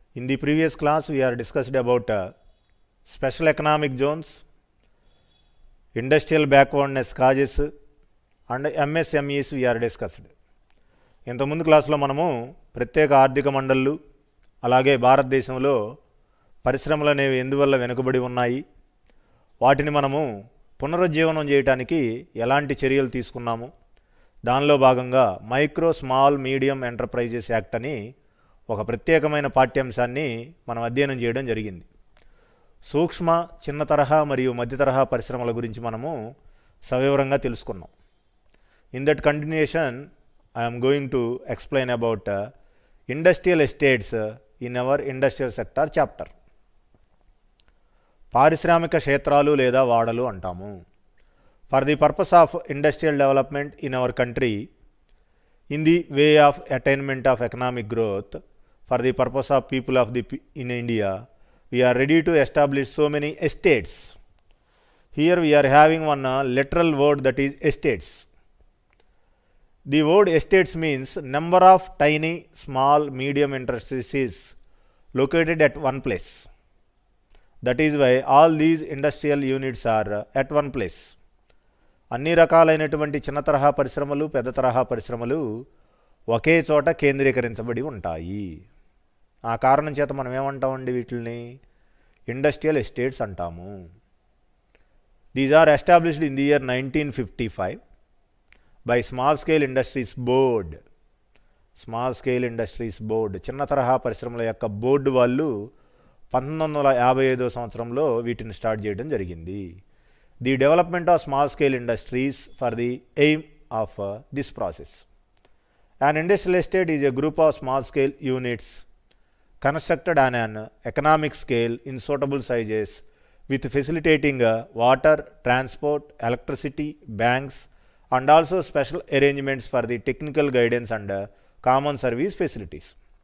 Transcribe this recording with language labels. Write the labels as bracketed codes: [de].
[en] the previous class, we are discussed about special economic zones, industrial backwardness causes, and MSMEs we are discussed. [te] ఇంతకుముందు క్లాసులో మనము ప్రత్యేక ఆర్థిక మండళ్ళు అలాగే భారతదేశంలో పరిశ్రమలు అనేవి ఎందువల్ల వెనుకబడి ఉన్నాయి, వాటిని మనము పునరుజ్జీవనం చేయడానికి ఎలాంటి చర్యలు తీసుకున్నాము, దానిలో భాగంగా micro small medium enterprises act అని ఒక ప్రత్యేకమైన పాఠ్యాంశాన్ని మనం అధ్యయనం చేయడం జరిగింది. సూక్ష్మ, చిన్న తరహా మరియు మధ్య తరహా పరిశ్రమల గురించి మనము సవివరంగా తెలుసుకున్నాం. [en] In that continuation I'm going to explain about industrial estates in our industrial sector chapter. [te] పారిశ్రామిక క్షేత్రాలు లేదా వాడలు అంటాము. [en] For the purpose of industrial development in our country, in the way of attainment of economic growth, for the purpose of people of the in India, we are ready to establish so many estates. Here we are having one literal word, that is estates. The word estates means number of tiny, small, medium enterprises located at one place. That is why all these industrial units are at one place. [te] అన్ని రకాలైనటువంటి చిన్న తరహా పరిశ్రమలు, పెద్ద తరహా పరిశ్రమలు ఒకే చోట కేంద్రీకరించబడి ఉంటాయి. ఆ కారణం చేత మనం ఏమంటామండి, వీటిని ఇండస్ట్రియల్ ఎస్టేట్స్ అంటాము. [en] These are established in the year 1955 by small scale industries board. [te] Small scale industries board, చిన్న తరహా పరిశ్రమల యొక్క బోర్డు వాళ్ళు 1955 సంవత్సరంలో వీటిని స్టార్ట్ చేయడం జరిగింది. [en] The development of small scale industries for the aim of this process. An industrial estate is a group of small scale units constructed on an economic scale in suitable sizes with facilitating water, transport, electricity, banks, and also special arrangements for the technical guidance and common service facilities.